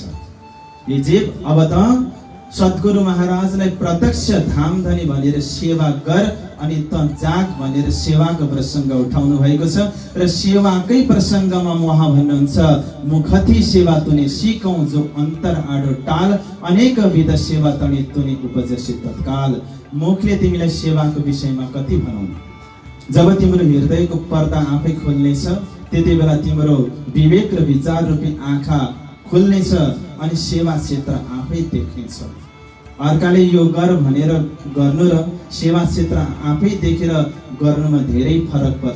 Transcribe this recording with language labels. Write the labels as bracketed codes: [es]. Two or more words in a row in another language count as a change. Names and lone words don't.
[ne] यो जीव अब त सद्गुरु महाराजलाई प्रत्यक्ष धामधनी भनेर सेवा गर अनि त जाग भनेर सेवाको प्रसङ्ग उठाउनु भएको छ। र सेवाकै प्रसङ्गमा उहाँ भन्नुहुन्छ [hi] मुखथि सेवा तुने सिकौं जो अन्तर आडो टाल अनेक विध सेवा तनी तुने उपजसी तत्काल। [ne] मुखले तिमीलाई सेवाको विषयमा कति भनौं। जब तिम्रो हृदयको पर्दा आफै खोल्नेछ त्यति बेला तिम्रो विवेक र विचार रूपी आँखा खुल्नेछ अनि सेवा क्षेत्र आफै देख्नेछ। अर्काले यो गर भनेर गर्नु र सेवा क्षेत्र आफै देखेर गर्नुमा धेरै फरक पर्छ।